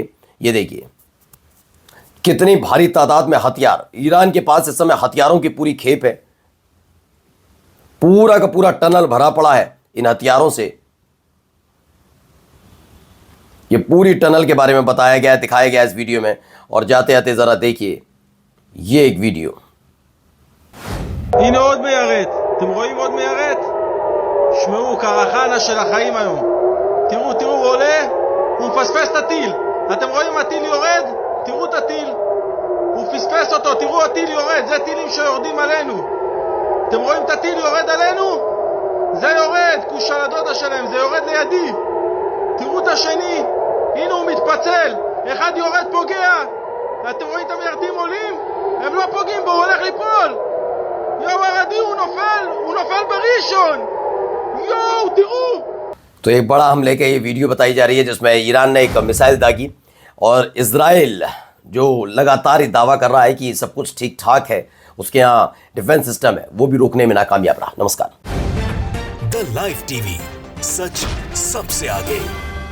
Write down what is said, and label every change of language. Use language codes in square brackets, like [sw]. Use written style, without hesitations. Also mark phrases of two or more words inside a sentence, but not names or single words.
[hi] ये देखिए कितनी भारी तादाद में हथियार ईरान के पास इस समय हथियारों की पूरी खेप है। पूरा का पूरा टनल भरा पड़ा है इन हथियारों से। ये पूरी टनल के बारे में बताया गया है, दिखाया गया है इस वीडियो में। और जाते जाते जरा देखिए ये एक वीडियो। [he] הנה עוד מיירט, אתם רואים עוד מיירט? שמעו, קרחנה של החיים היום. תראו, הוא עולה, הוא מפספס את הטיל. אתם רואים הטיל יורד? תראו את הטיל. הוא פספס אותו, תראו הטיל יורד, זה טילים שיורדים עלינו. אתם רואים את הטיל יורד עלינו? זה יורד, כוש על הדודה שלהם, זה יורד לידי. תראו את השני, הנה הוא מתפצל, אחד יורד פוגע. אתם רואים את המיירטים עולים? הם לא פוגעים בו, הוא הולך ליפול. יואו הרדי, הוא נופל בראשון. יואו, תראו. [hi] तो एक बड़ा हमले का ये वीडियो बताई जा रही है जिसमें ईरान ने एक मिसाइल दागी और इजराइल जो लगातार ये दावा कर रहा है कि सब कुछ ठीक ठाक है, उसके यहाँ [en] defense system [hi] है, वो भी रोकने में नाकामयाब रहा। नमस्कार। द द लाइव टीवी, सच सबसे आगे।